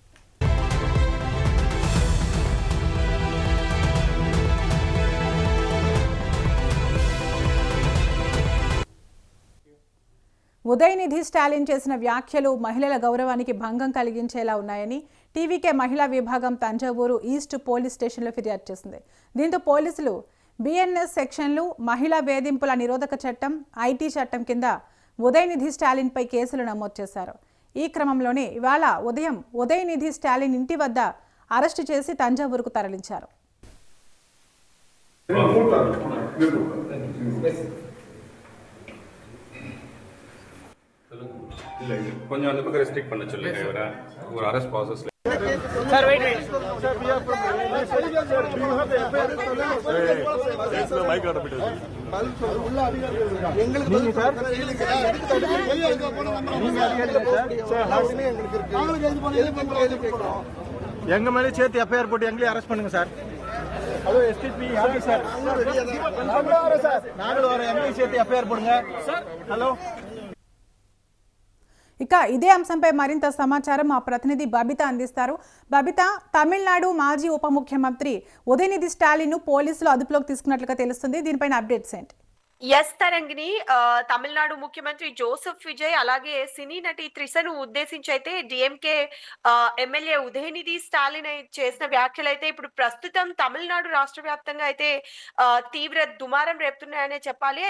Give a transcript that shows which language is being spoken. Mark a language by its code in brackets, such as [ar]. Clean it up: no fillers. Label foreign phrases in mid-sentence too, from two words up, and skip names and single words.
[te] ఉదయనిధి స్టాలిన్ చేసిన వ్యాఖ్యలు మహిళల గౌరవానికి భంగం కలిగించేలా ఉన్నాయని టీవీకే మహిళా విభాగం తంజావూరు ఈస్ట్ పోలీస్ స్టేషన్లో ఫిర్యాదు చేసింది. దీంతో పోలీసులు బిఎన్ఎస్ సెక్షన్లు, మహిళా వేధింపుల నిరోధక చట్టం, ఐటీ చట్టం కింద ఉదయనిధి స్టాలిన్పై కేసులు నమోదు చేశారు. ఈ క్రమంలోనే ఇవాళ ఉదయం ఉదయనిధి స్టాలిన్ ఇంటి వద్ద అరెస్టు చేసి తంజావూరుకు తరలించారు. [ta] கொஞ்சம் அந்த பக்கம் ரெஸ்ட்ரிக்ட் பண்ண சொல்லுங்க இவரை ஒரு [en] arrest process Sir, wait. Sir, we are from. Mic out a bit. [ta] எங்க மேலே சேர்த்து எஃப்ஐஆர் போட்டு எங்களையும் அரெஸ்ட் பண்ணுங்க சார். ஹலோ எஸ்டிபி யாரு சார்? நாங்களும் வரோம் எங்களையும் சேர்த்து எஃப்ஐஆர் போடுங்க சார். [te] హలో. ఇక ఇదే అంశంపై మరింత సమాచారం మా ప్రతినిధి బబిత అందిస్తారు. బబిత, తమిళనాడు మాజీ ఉప ముఖ్యమంత్రి ఉదయనిధి స్టాలిన్ పోలీసులు అదుపులోకి తీసుకున్నట్లుగా తెలుస్తుంది. దీనిపైన అప్డేట్స్ ఏంటి? ఎస్ తరంగిణి, తమిళనాడు ముఖ్యమంత్రి జోసెఫ్ విజయ్ అలాగే సినీ నటి త్రిషను ఉద్దేశించి అయితే డిఎంకే ఎమ్మెల్యే ఉదయనిధి స్టాలిన్ చేసిన వ్యాఖ్యలు అయితే ఇప్పుడు ప్రస్తుతం తమిళనాడు రాష్ట్ర వ్యాప్తంగా అయితే తీవ్ర దుమారం రేపుతున్నాయనే చెప్పాలి.